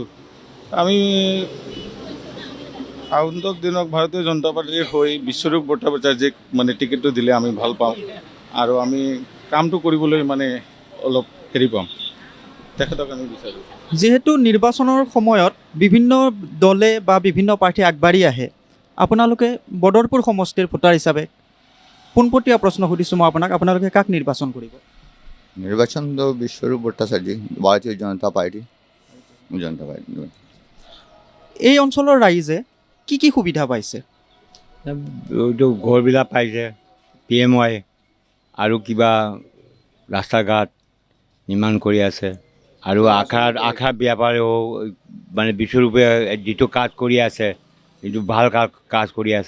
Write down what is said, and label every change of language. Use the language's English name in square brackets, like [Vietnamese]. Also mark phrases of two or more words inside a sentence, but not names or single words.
[Assamese] আমি আগন্তুক দিনক ভাৰতীয় জনতা পাৰ্টীৰ হৈ বিশ্বৰূপ ভট্টাচাৰ্যীক মানে টিকেটটো দিলে আমি ভাল পাওঁ আৰু আমি কামটো কৰিবলৈ মানে অলপ হেৰি পাম, তেখেতক আমি বিচাৰোঁ। যিহেতু নিৰ্বাচনৰ সময়ত বিভিন্ন দলে বা বিভিন্ন প্ৰাৰ্থী আগবাঢ়ি আহে, আপোনালোকে বদৰপুৰ সমষ্টিৰ ভোটাৰ হিচাপে পোনপটীয়া প্ৰশ্ন সুধিছোঁ মই আপোনালোকে কাক নিৰ্বাচন কৰিব? [Bangla] নির্বাচন তো বিশ্বরূপ ভট্টাচার্য, ভারতীয় জনতা পার্টি। [Assamese] এই অঞ্চলৰ ৰাইজে কি কি সুবিধা পাইছে? ঘৰবিলাক পাইছে, PMY আৰু কিবা ৰাস্তা ঘাট নিৰ্মাণ কৰি আছে আৰু আশা ব্যাপাৰেও মানে বিশ্বৰূপে যিটো কাজ কৰি আছে, এইটো ভাল কাজ কৰি আছে।